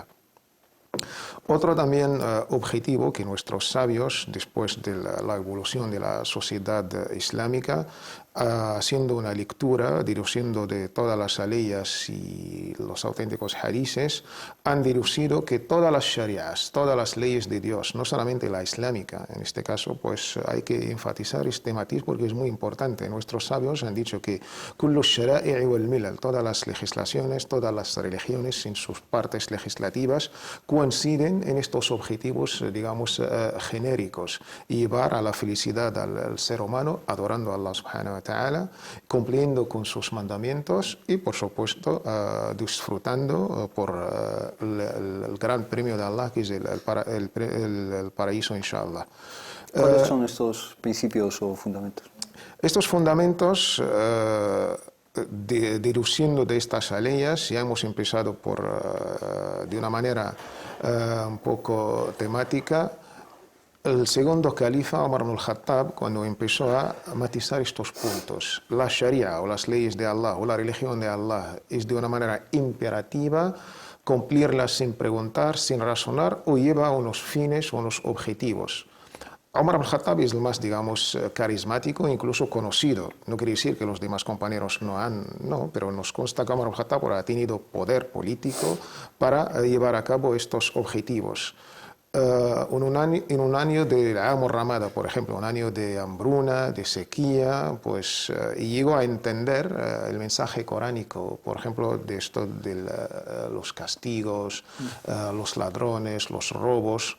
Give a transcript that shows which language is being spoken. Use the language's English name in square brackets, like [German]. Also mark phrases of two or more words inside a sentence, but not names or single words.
[Spanish] Otro también objetivo que nuestros sabios, después de la evolución de la sociedad islámica, haciendo una lectura, deduciendo de todas las leyes y los auténticos hadices, han deducido que todas las sharias, todas las leyes de Dios, no solamente la islámica, en este caso, pues hay que enfatizar este matiz porque es muy importante. Nuestros sabios han dicho que [Arabic] كل الشرائع والملل, [Spanish] todas las legislaciones, todas las religiones en sus partes legislativas coinciden en estos objetivos, digamos, genéricos, llevar a la felicidad al ser humano adorando a Allah [Arabic] سبحانه وتعالى, [Spanish] cumpliendo con sus mandamientos y, por supuesto, disfrutando por el gran premio de Allah, que es el paraíso, inshallah. ¿Cuáles son estos principios o fundamentos? Estos fundamentos, deduciendo de estas leyes, ya hemos empezado de una manera un poco temática. El segundo califa, Omar ibn al-Khattab, cuando empezó a matizar estos puntos, la Sharia o las leyes de Allah o la religión de Allah es de una manera imperativa, cumplirlas sin preguntar, sin razonar, o lleva a unos fines o unos objetivos. Omar ibn al-Khattab es el más, digamos, carismático e incluso conocido. No quiere decir que los demás compañeros no, pero nos consta que Omar ibn al-Khattab ha tenido poder político para llevar a cabo estos objetivos. En un año de Amor Ramada, por ejemplo, un año de hambruna, de sequía, pues llegó a entender el mensaje coránico, por ejemplo, de esto de los castigos, los ladrones, los robos.